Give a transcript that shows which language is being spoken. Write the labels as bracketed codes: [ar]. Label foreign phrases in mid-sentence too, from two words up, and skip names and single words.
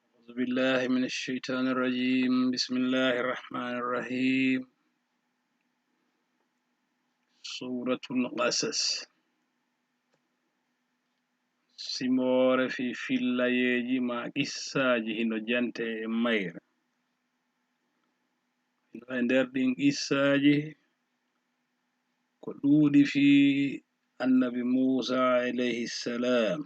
[ar] بالله من الشيطان الرجيم. بسم الله الرحمن الرحيم. سورة القصص. [ff] simore fi fillayeji ma qissaji hino jante e mayre. E nder ɗin qissaji ko ɗuuɗi fi annabi Musa [ar] عليه السلام.